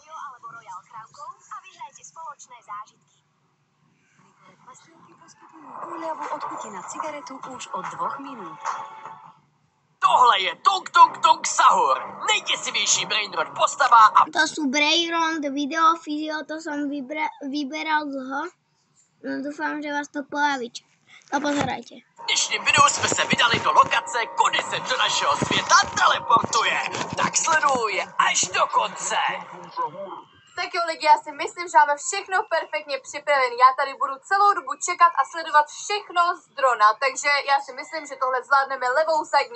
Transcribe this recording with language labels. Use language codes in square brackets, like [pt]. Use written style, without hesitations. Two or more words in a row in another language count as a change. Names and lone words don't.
[sk] Úľavu od chuti na cigaretu už od 2 minút. [cs] Tohle je Tung Tung Tung Sahur, nejděsivější brainrot postava a... [sk] To sú brainrot video, fyzio, to som vyberal dlho. No dúfam, že vás to pobaví. No pozerajte. [cs] V dnešním videu jsme se vydali do lokace, kudy se do našeho světa teleportuje. Tak sleduj až do konce. Tak jo lidi, já si myslím, že máme všechno perfektně připravené. Já tady budu celou dobu čekat a sledovat všechno z drona, takže já si myslím, že tohle zvládneme levou zadní.